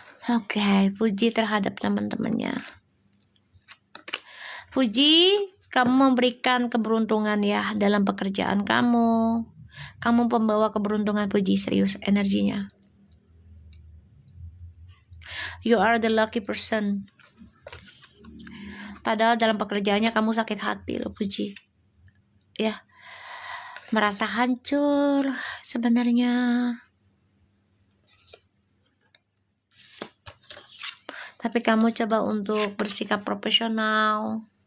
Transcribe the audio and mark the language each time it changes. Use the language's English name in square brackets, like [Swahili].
[Indonesian] Oke, Fuji terhadap teman-temannya. Fuji, kamu memberikan keberuntungan ya dalam pekerjaan kamu. Kamu pembawa keberuntungan, Fuji, serius energinya. [English] You are the lucky person. [Indonesian] Padahal dalam pekerjaannya kamu sakit hati loh, Fuji. Ya, merasa hancur sebenarnya. Tapi kamu coba untuk bersikap profesional.